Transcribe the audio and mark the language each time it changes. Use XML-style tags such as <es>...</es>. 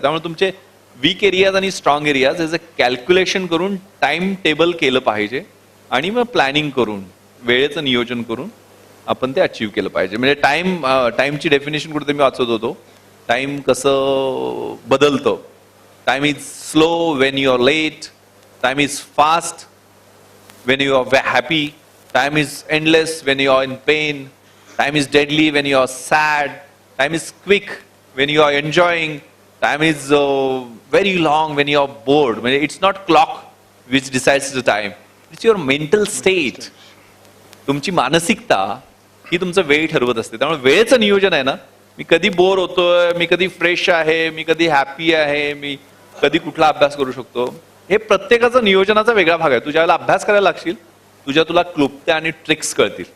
<mr>त्यामुळे तुमचे weak areas आणि स्ट्रॉंग एरियाज याचं कॅल्क्युलेशन करून टाइम टेबल केलं पाहिजे आणि मग प्लॅनिंग करून वेळेचं नियोजन करून आपण ते अचीव्ह केलं पाहिजे. म्हणजे टाइमची डेफिनेशन कुठे मी वाचत होतो, टाइम कसं बदलतं.</mr> <en>Time is slow when you are late, time is fast when you are happy, time is endless when you are in pain, time is deadly when you are sad, time is quick when you are enjoying, time is very long when you are bored.</en> <mr>म्हणजे</mr> <en>It's not clock which decides the time, it's your mental state.</en> <mr>तुमची मानसिकता ही तुमचं वेळ ठरवत असते. त्यामुळे वेळेचं नियोजन आहे ना, मी कधी बोर होतोय, मी कधी फ्रेश आहे, मी कधी हॅपी आहे, मी कधी कुठला अभ्यास करू शकतो, हे प्रत्येकाचा नियोजनाचा वेगळा भाग आहे. तुझ्या वेळेला अभ्यास करायला लागशील, तुला क्लुप्त्या आणि ट्रिक्स कळतील.</mr>